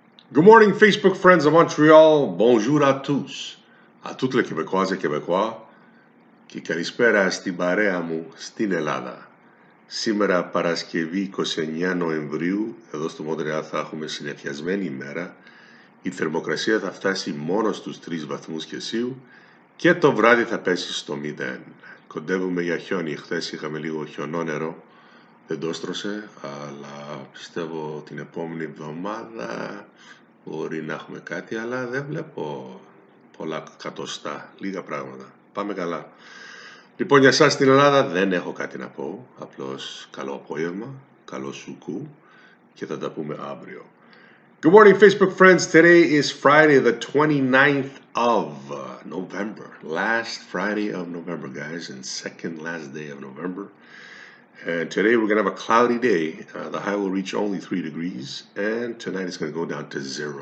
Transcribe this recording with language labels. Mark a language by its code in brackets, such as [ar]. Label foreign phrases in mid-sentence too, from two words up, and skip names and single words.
[en] Good morning, Facebook friends of Montreal. [fr] Bonjour à tous. A tutti le Québécoises et Québécois [el] και καλησπέρα στη παρέα μου στην Ελλάδα. Σήμερα Παρασκευή 29 Νοεμβρίου, εδώ στο Μοντρεάλ θα έχουμε συννεφιασμένη ημέρα. Η θερμοκρασία θα φτάσει μόνο στους 3 βαθμούς Κελσίου και το βράδυ θα πέσει στο 0. Κοντεύουμε για χιόνι. Χθες είχαμε λίγο χιονόνερο. Δεν το έστρωσε, αλλά πιστεύω την επόμενη εβδομάδα μπορεί να έχουμε κάτι, αλλά δεν βλέπω πολλά εκατοστά, λίγα πράγματα. Πάμε καλά. Λοιπόν, για εσάς στην Ελλάδα δεν έχω κάτι να πω, απλώς καλό απόγευμα, καλό σουκού και θα τα πούμε αύριο. [en] Good morning, Facebook friends. Today is Friday, the 29th of November. Last Friday of November, guys, and second last day of November. And today we're going to have a cloudy day. The high will reach only 3 degrees, and tonight it's going to go down to 0.